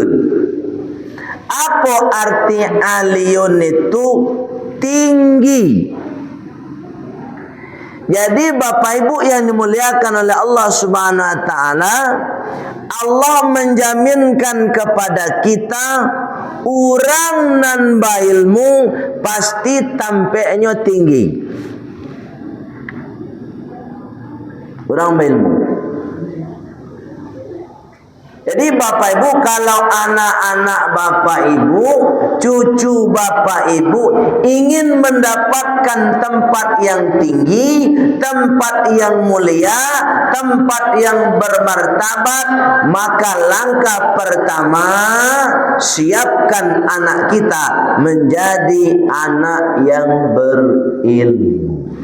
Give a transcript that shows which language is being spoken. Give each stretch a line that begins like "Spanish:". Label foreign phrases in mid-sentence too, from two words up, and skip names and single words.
Indonesian: Apa arti aliyun itu? tinggi. Jadi Bapak Ibu yang dimuliakan oleh Allah
Arabic: سبحانه وتعالى,
Indonesian: Allah menjaminkan kepada kita
Minangkabau: urang nan bailmu pasti tampeknya tinggi. Urang bailmu.
Indonesian: Jadi Bapak Ibu, kalau anak-anak Bapak Ibu, cucu Bapak Ibu ingin mendapatkan tempat yang tinggi, tempat yang mulia, tempat yang bermartabat, maka langkah pertama, siapkan anak kita menjadi anak yang berilmu.